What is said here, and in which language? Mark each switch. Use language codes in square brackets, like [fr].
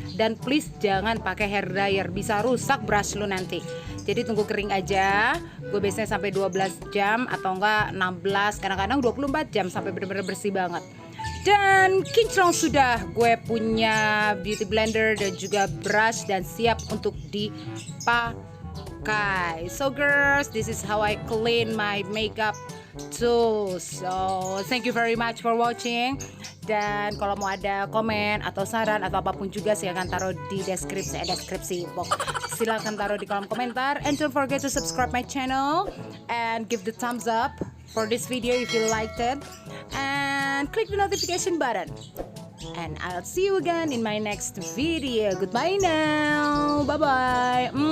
[id] Dan please jangan pakai hair dryer, bisa rusak brush lu nanti. Jadi tunggu kering aja. Gue biasanya sampai 12 jam atau enggak 16, kadang-kadang 24 jam sampai benar-benar bersih banget. Dan kinclong sudah gue punya beauty blender dan juga brush dan siap untuk dipakai. [en] Okay, so girls, this is how I clean my makeup tools. So thank you very much for watching. [id] Dan kalau mau ada komen atau saran atau apapun juga silahkan taruh di deskripsi box. Silahkan taruh di kolom komentar. [en] And don't forget to subscribe my channel and give the thumbs up for this video if you liked it. And click the notification button. And I'll see you again in my next video. Goodbye now. Bye bye.